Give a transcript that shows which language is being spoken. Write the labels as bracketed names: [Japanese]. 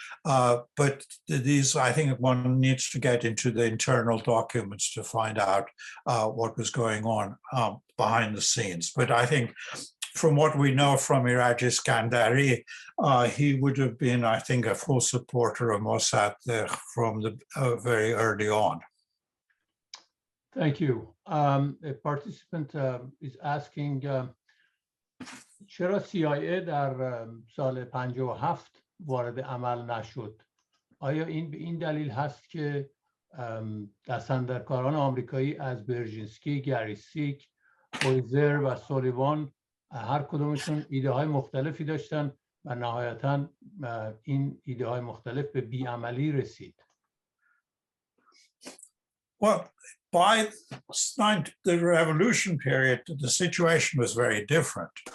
[English] But these, I think one needs to get into the internal documents to find out what was going on behind the scenes. But I think from what we know from Iraji Skandari, he would have been, I think, a full supporter of Mossadegh from the very early on. Thank you. A participant is asking, [Persian] چرا CIA در سال 57 وارد عمل نشد؟ آیا این به این دلیل هست که دستاندرکاران آمریکایی از برجسته، گریسیک، اویزر و سولیوان هر کدومشون ایده های مختلفی داشتن و نهایتاً این ایده های مختلف به بیعملی رسید؟ [English] Well, by the revolution period, the situation was very different.